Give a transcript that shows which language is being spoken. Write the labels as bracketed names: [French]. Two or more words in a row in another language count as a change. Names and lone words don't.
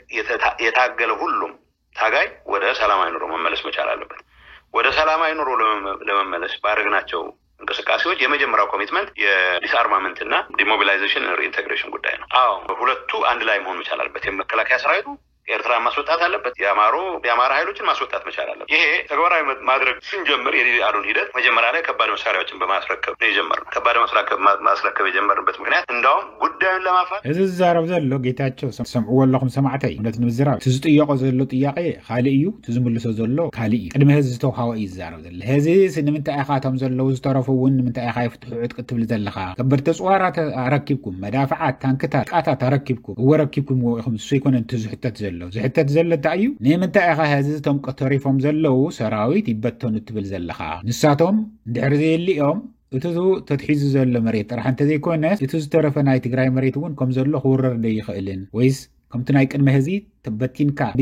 [Amharic] የታገለ ሁሉም ታጋይ ወደ ሰላማዊ ኑሮ መመለስ መቻል አለበት ወደ ሰላማዊ ኑሮ ለመመለስ ባደረግናቸው እንቅስቃሴዎች የመጀመሪያው ኮሚትመንት የዲስአርማመንትና ዲሞቢላይዜሽን ሪኢንቴግሬሽን ጉዳይ ነው አዎ ሁለቱ አንድ ላይ መሆን መቻል አለበት የመከላከያ ሰራዊቱ ኤርትራ ማስወጣት አለበት የአማራ ኃይሎችን ማስወጣት መቻል አለበት ይሄ ተግባራዊ ማድረግ ስንጀምር የዲዲአሩን ሂደት መጀመሪያ ላይ ከባድ መሳሪያዎችን በማስረከብ ነው የጀመርነው ከባድ ማስረከብ የጀመርንበት ምክንያት እንደውም ጉዳዩን ለማፋት [Tigrinya] እዚ ዛረብ ዘሎ ጌታቸው ሰምዑ ወለኹም ሰማዕተይ እውነት ንምዝራብ ትዝጥየቆ ዘሎ ጥያቄ ካልእ እዩ ትዝምልሶ ዘሎ ካልእ እዩ ቅድሚ ህዝቢ ዝተውሃቦ እዩ ዛረብ ዘሎ ህዚ ንምንታይ ኢኻ እቶም ዘለው ዝተረፉ እውን ንምንታይ ኢኻ ይፍትሑ ዕጥቂ ትብል ዘለኻ ከበድቲ ፅዋራት ኣረኪብኩም መዳፍዓት ታንክታት ቃታት ኣረኪብኩም ወረኪብኩም ኢኹም እሱ ይኮነን ትዝሕተት ዘሎ ዝሕተት ዘሎ ታዩ ንምንታይ ኢኻ ህዚ እቶም ተሪፎም ዘለው ሰራዊት ይበተኑ ትብል ዘለኻ ንሳቶም ድሕሪ ዘየሊኦም እቲ ተትሒዙ ዘሎ መሬት ጥራሕ እንተዘይኮነ እቲ ዝተረፈ ናይ ትግራይ መሬት እውን ከም ዘሎ ክውረር ደይኽእልን ወይስ ከምቲ ናይ ቅድመ ህዚ ተበቲንካ